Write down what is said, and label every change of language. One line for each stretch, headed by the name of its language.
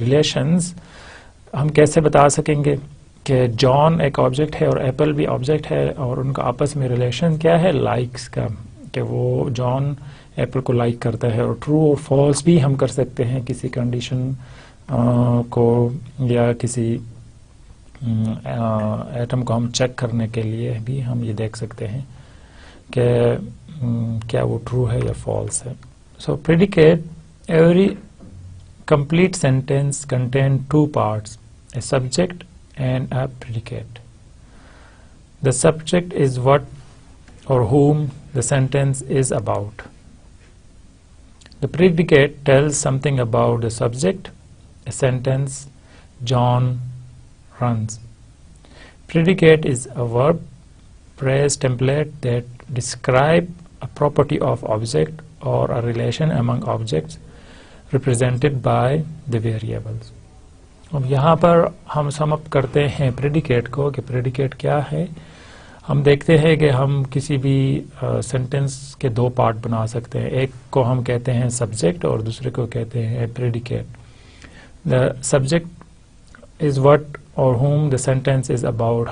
Urdu: Relations ہم کیسے بتا سکیں گے کہ جان ایک آبجیکٹ ہے اور ایپل بھی آبجیکٹ ہے، اور ان کا آپس میں ریلیشن کیا ہے؟ لائکس کا، کہ وہ جان ایپل کو لائک کرتا ہے. اور ٹرو اور فالس بھی ہم کر سکتے ہیں کسی کنڈیشن کو یا کسی ایٹم کو ہم چیک کرنے کے لیے بھی ہم یہ دیکھ سکتے ہیں کہ کیا وہ ٹرو ہے یا فالس ہے.
English: So predicate every complete sentence contain 2 parts, a subject and a predicate. The subject is what or whom the sentence is about. The predicate tells something about the subject. A sentence, John runs. Predicate is a verb phrase template that describe a property of object or a relation among objects represented by the variables.
Urdu: اب یہاں پر ہم سم اپ کرتے ہیں predicate کو کہ predicate کیا ہے. ہم دیکھتے ہیں کہ ہم کسی بھی سینٹنس کے 2 پارٹ بنا سکتے ہیں. ایک کو ہم کہتے ہیں سبجیکٹ اور دوسرے کو کہتے ہیں predicate.
English: The subject is what or whom the sentence is about.